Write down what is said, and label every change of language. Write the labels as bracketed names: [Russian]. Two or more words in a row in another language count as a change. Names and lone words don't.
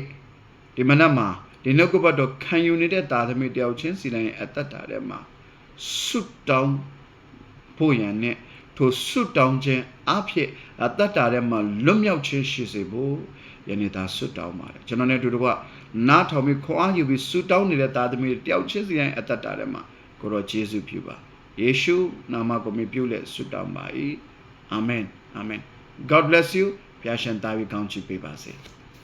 [Burmese] ဒီမနက်မှာဒီနှုတ်ကပတ်တော်ခံယူနေတဲ့သားသမီးတယောက်ချင်းစီတိုင်းရဲ့အသက်တာထဲမှာဆုတောင်းဖို့ရန်နဲ့ထိုဆုတောင်းခြင်းအဖြစ်အတ္တတာထဲမှာလွတ်မြောက်ခြင်းရှိစေဖို့ယနေ့သာဆုတောင်းပါတယ်ကျွန်တော်နဲ့တူတကွနားထောင်ပြီးခွန်အားယူပြီးဆုတောင်းနေတဲ့သားသမီးတယောက်ချင်းစီတိုင်းအတ္တတာထဲမှာကိုရောယေရှုပြုပါယေရှုနာမကိုမြည်ပြုလက်ဆုတောင်းပါ၏အာမင်အာမင် [English] God bless you [Burmese] ဖျားရှင်သားပြီးကောင်းချီးပေးပါစေ